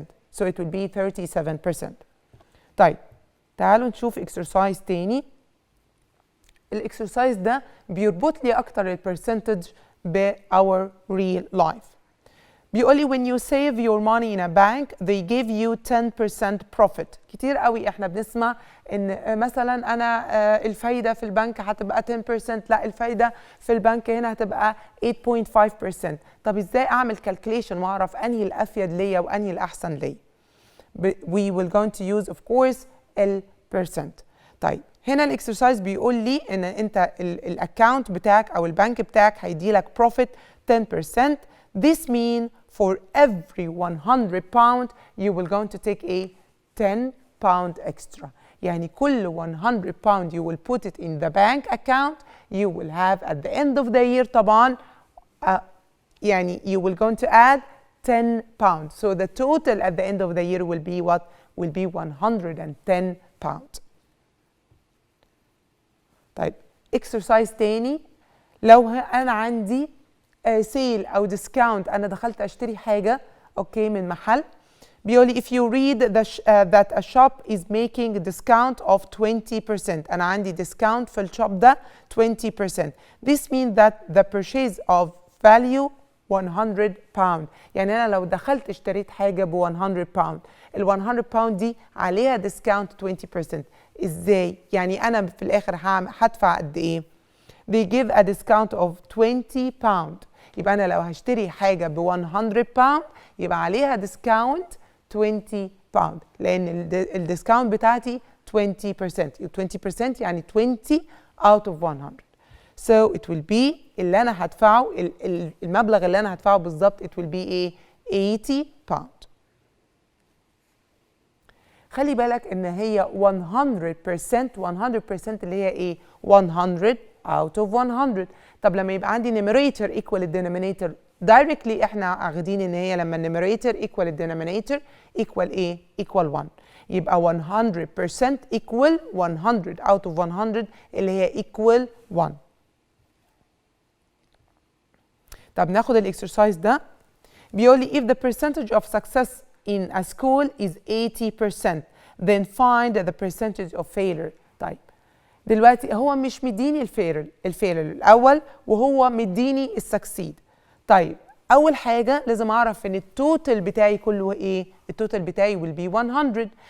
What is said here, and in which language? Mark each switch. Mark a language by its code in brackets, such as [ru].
[en] So it will be 37%. [ar] طيب تعالوا نشوف exercise تاني. الاكسرسايز ده بيربط لي اكتر البرسنتج ب [en] our real life. [ar] بيقول لي [en] when you save your money in a bank they give you 10% profit. [ar] كتير قوي احنا بنسمع ان مثلا انا الفايده في البنك هتبقى 10%. لا الفايده في البنك هنا هتبقى 8.5%. طب ازاي اعمل calculation واعرف انهي الافيد ليا وانهي الاحسن ليا؟ [en] we will going to use of course [ar] البرسنت. طيب هنا الاكسرسايز بيقول لي ان انت الاكونت بتاعك او البنك بتاعك هيدي لك بروفيت 10%. [en] This means for every 100 pound you will going to take a 10 pound extra. [ar] يعني كل 100 pound [en] you will put it in the bank account, you will have at the end of the year [ar] طبعا يعني [en] you will going to add 10 pounds. So the total at the end of the year will be what? Will be 110 pounds. [ar] طيب exercise تاني. لو أنا عندي sale أو discount، أنا دخلت أشتري حاجة أوكي من محل، بيقول لي [en] if you read that a shop is making a discount of 20%. [ar] أنا عندي discount في الشوب ده 20%. [en] This means that the purchase of value 100 pound. [ar] يعني أنا لو دخلت اشتريت حاجة ب 100 pound، ال 100 pound دي عليها discount 20%. إزاي؟ يعني أنا في الآخر هدفع قد إيه؟ [en] They give a discount of 20 pound. [ar] يبقى أنا لو هشتري حاجة ب 100 pound يبقى عليها discount 20 pound، لأن الديسكاونت بتاعتي 20%. [en] 20% يعني 20 out of 100. So it will be [ar] اللي أنا هدفعه، المبلغ اللي أنا هدفعه بالظبط [en] it will be [ar] إيه؟ 80 pound. خلي بالك إن هي 100%. 100% اللي هي إيه؟ 100 out of 100. طب لما يبقى عندي [en] numerator equal denominator directly [ar] احنا واخدين ان هي لما numerator equal denominator equal ايه؟ equal 1. يبقى 100% equal 100 out of 100 اللي هي equal 1. طب ناخد الاكسرسايز ده. بيقول لي [en] if the percentage of success in a school is 80% then find the percentage of failure. [ar] طيب دلوقتي هو مش مديني الفيلر الاول وهو مديني السكسيد. طيب اول حاجه لازم اعرف ان التوتال بتاعي كله ايه؟ التوتال بتاعي [en] will be 100.